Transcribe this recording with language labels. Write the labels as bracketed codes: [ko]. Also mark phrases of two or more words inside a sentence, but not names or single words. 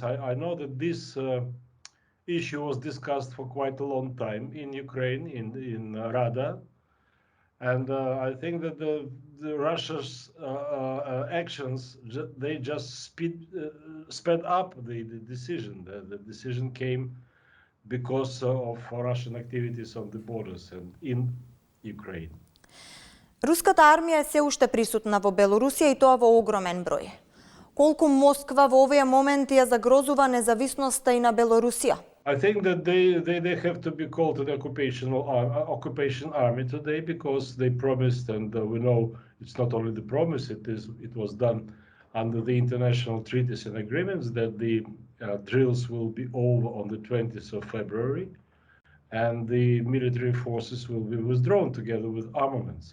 [en] I know that this issue was discussed for quite a long time in Ukraine, in Rada, and I think that the Russia's actions, they just sped up the decision. The decision came because of Russian activities on the borders and in Ukraine. [mk] Руската армија е се уште присутна во Белорусија и тоа во огромен број. Колку Москва во овие моменти ја загрозува независноста и на Белорусија? [en] I think that they have to be called an occupation army today, because they promised, and we know it's not only the promise, it was done under the international treaties and agreements, that the drills will be over on the 20th of February, and the military forces will be withdrawn together with armaments.